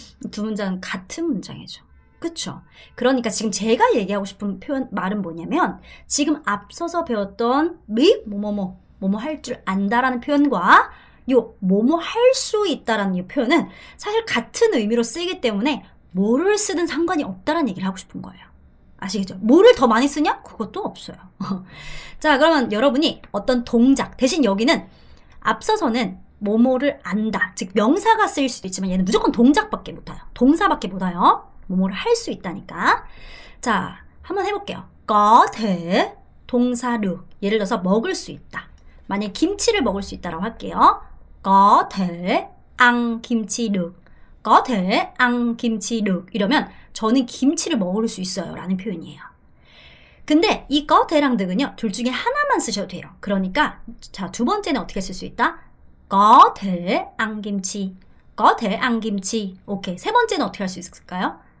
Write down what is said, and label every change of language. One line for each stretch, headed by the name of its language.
Korean: 두 문장은 같은 문장이죠. 그쵸? 그러니까 지금 제가 얘기하고 싶은 말은 뭐냐면 지금 앞서서 배웠던 뭐뭐 할 줄 안다라는 표현과 요 뭐뭐 할 수 있다라는 이 표현은 사실 같은 의미로 쓰이기 때문에 뭐를 쓰든 상관이 없다라는 얘기를 하고 싶은 거예요. 아시겠죠? 뭐를 더 많이 쓰냐? 그것도 없어요. 자, 그러면 여러분이 어떤 동작 대신 여기는 앞서서는 뭐뭐를 안다. 즉 명사가 쓰일 수도 있지만 얘는 무조건 동작밖에 못해요. 동사밖에 못해요. 뭐뭐를 할 수 있다니까. 자, 한번 해볼게요.
Vietnamese: có thể 동사 được.
Korean: 예를 들어서 먹을 수 있다. 만약에 김치를 먹을 수 있다라고 할게요.
Vietnamese: có thể ăn 김치 được. có thể ăn 김치 được.
Korean: 이러면 저는 김치를 먹을 수 있어요 라는 표현이에요. 근데 이 có the랑 득은요. 둘 중에 하나만 쓰셔도 돼요. 그러니까 자, 두 번째는 어떻게 쓸 수 있다?
Vietnamese: có thể ăn 김치. có thể ăn 김치.
Korean: 오케이. 세 번째는 어떻게 할 수 있을까요?